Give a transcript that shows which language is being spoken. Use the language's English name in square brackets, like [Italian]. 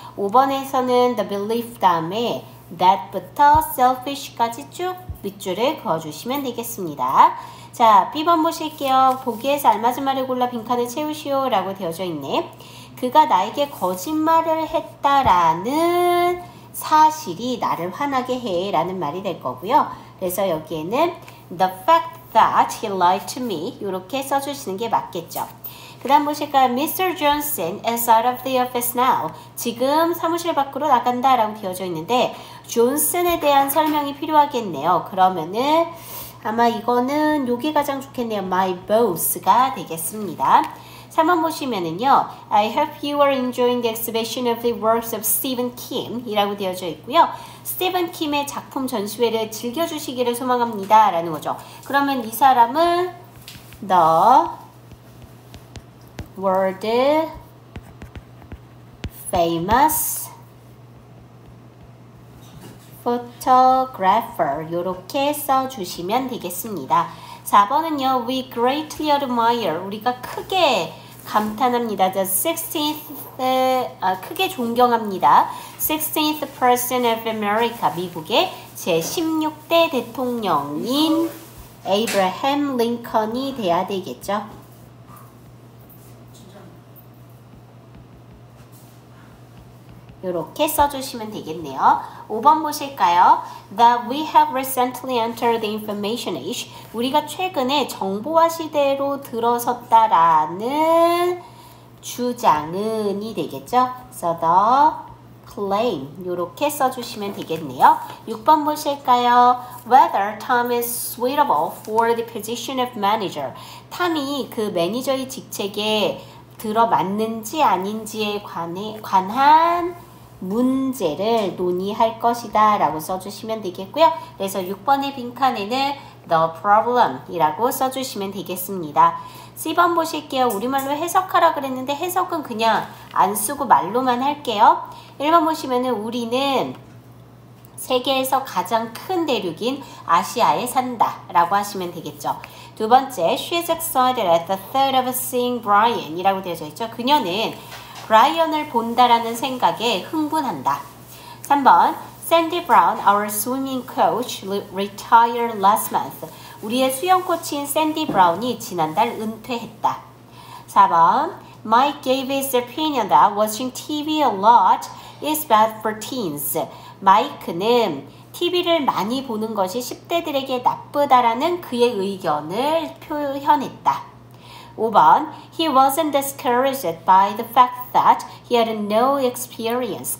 [Korean] 5번에서는 [English] the belief [Korean] 다음에 that부터 selfish까지 쭉 밑줄을 그어주시면 되겠습니다. 자, B번 보실게요. 보기에서 알맞은 말을 골라 빈칸을 채우시오 라고 되어져 있네. 그가 나에게 거짓말을 했다라는 사실이 나를 화나게 해 라는 말이 될 거고요. 그래서 여기에는 [English] the fact that he lied to me [Korean] 이렇게 써주시는 게 맞겠죠. 그 다음 보실까요? Mr. [English] Johnson is out of the office now. [Korean] 지금 사무실 밖으로 나간다 라고 되어져 있는데 존슨에 대한 설명이 필요하겠네요. 그러면은 아마 이거는 요게 가장 좋겠네요. [English] My boss [Korean] 가 되겠습니다. 3번 보시면은요. [English] I hope you are enjoying the exhibition of the works of Stephen Kim [Korean] 이라고 되어져 있고요. 스티븐 킴의 작품 전시회를 즐겨주시기를 소망합니다. 라는 거죠. 그러면 이 사람은 [English] the world famous photographer [Korean] 이렇게 써주시면 되겠습니다. 4번은요. [English] We greatly admire [Korean] 우리가 크게 감탄합니다. [English] The 16th [Korean] 크게 존경합니다. [English] 16th President of America [Korean] 미국의 제16대 대통령인 에이브라햄 링컨이 돼야 되겠죠. 이렇게 써주시면 되겠네요. 5번 보실까요? [English] That we have recently entered the information age. [Korean] 우리가 최근에 정보화 시대로 들어섰다라는 주장은이 되겠죠. 그래서 [English] the claim [Korean] 이렇게 써주시면 되겠네요. 6번 보실까요? [English] Whether Tom is suitable for the position of manager. [Korean] 탐이 그 매니저의 직책에 들어맞는지 아닌지에 관한 문제를 논의할 것이다 라고 써주시면 되겠고요. 그래서 6번의 빈칸에는 [English] the problem [Korean] 이라고 써주시면 되겠습니다. C번 보실게요. 우리말로 해석하라 그랬는데 해석은 그냥 안 쓰고 말로만 할게요. 1번 보시면은 우리는 세계에서 가장 큰 대륙인 아시아에 산다 라고 하시면 되겠죠. 두 번째, [English] she is excited at the thought of seeing Brian [Korean] 이라고 되어져 있죠. 그녀는 브라이언을 본다라는 생각에 흥분한다. [English] 3번, Sandy Brown, our swimming coach, retired last month. [Korean] 우리의 수영 코치인 샌디 브라운이 지난달 은퇴했다. [English] 4번, Mike gave his opinion that watching TV a lot is bad for teens. [Korean] 마이크는 TV를 많이 보는 것이 10대들에게 나쁘다라는 그의 의견을 표현했다. [English] 5번, he wasn't discouraged by the fact that he had no experience.